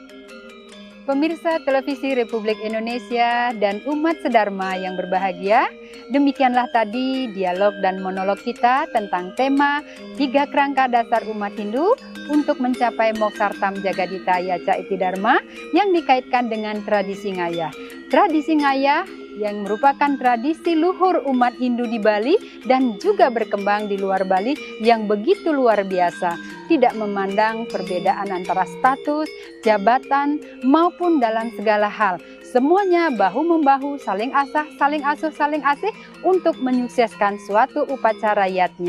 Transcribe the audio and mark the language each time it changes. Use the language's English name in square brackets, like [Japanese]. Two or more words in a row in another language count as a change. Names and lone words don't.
[Indonesian] Pemirsa Televisi Republik Indonesia dan umat sedharma yang berbahagia, Demikianlah tadi dialog dan monolog kita tentang tema 3 kerangka dasar umat Hindu untuk mencapai [Sanskrit] मोक्षार्थं जगद्धिताय च इति धर्मः [Indonesian] yang dikaitkan dengan tradisi ngayah. Tradisi ngayah yang merupakan tradisi luhur umat Hindu di Bali dan juga berkembang di luar Bali yang begitu luar biasa, tidak memandang perbedaan antara status, jabatan, maupun dalam segala hal. Semuanya bahu-membahu, saling asah, saling asuh, saling asih untuk menyukseskan suatu upacara yatnya.